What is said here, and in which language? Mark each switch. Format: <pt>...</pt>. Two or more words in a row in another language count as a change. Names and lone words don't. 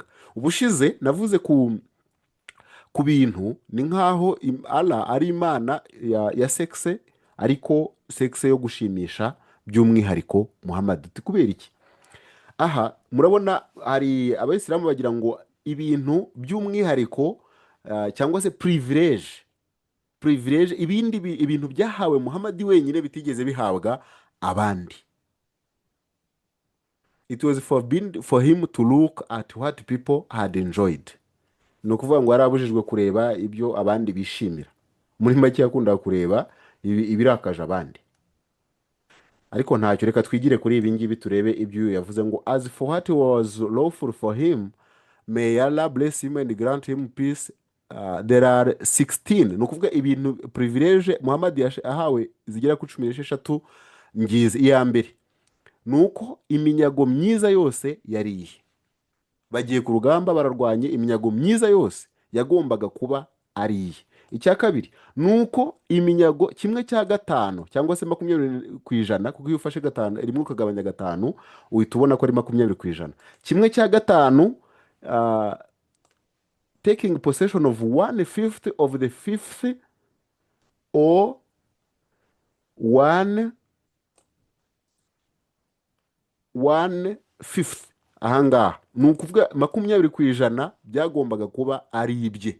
<rw>Ubushize navuze ku bintu ni nk'aho Allah ari Imana ya sexe, ariko sexe yo gushimisha by'umwihariko Muhammad. Kubera iki? Aha murabona hari Abayisilamu bagira ngo ibintu by'umwihariko cyangwa se privilege ibintu byahawe Muhammad wenyine bitigeze bihabwa abandi.</rw> <en>It was forbidden for him to look at what people had enjoyed.</en> <rw>Ni ukuvuga ngo yarabujijwe kureba ibyo abandi bishimira. Muri make yakundaga kureba ibirakaje abandi. Ariko ntacyo, reka twigire kuri ibi ngibi turebe ibyo yavuze ngo</rw> <en>as for what was lawful for him, may Allah bless him and grant him peace. There are 16.</en> <rw>Ni ukuvuga ibintu privilege Muhammad ahawe zigera ku 16 ngizi. Iya mbere ni uko iminyago myiza yose yariye. Bagiye ku rugamba bararwanye, iminyago myiza yose yagombaga kuba ariye. Icya kabiri ni uko iminyago 1/5 cyangwa se 20%, kuko iyo ufashe 5 rimwe ukagabanya 5 uhita ubona ko ari 20%.</rw> <en>1/5 taking possession of 1/5 of the 5th or 1/5.</en> <rw>Ahangaha ni ukuvuga 20% byagombaga kuba ari ibye.</rw>